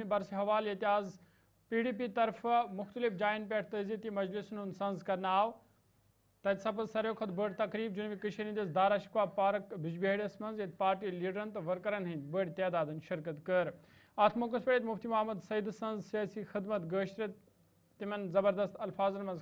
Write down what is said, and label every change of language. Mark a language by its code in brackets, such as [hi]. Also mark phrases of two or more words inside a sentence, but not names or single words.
[ks] برس حوالہ یہ آز PDP طرف مختلف جائن پہ تعزیتی مجلس ہند سنز کرنا آو تت سپز ساروی کھت بڑ تقریب جنوبی کشمیر ہندس دارا شکوا پارک بجبہڑس مز یہ پارٹی لیڈرن تو ورکرن ہند بڑ تعداد شرکت کر ات موقع پہ مفتی محمد سعید سن سیاسی خدمت گشرت تمن زبردست الفاظن مز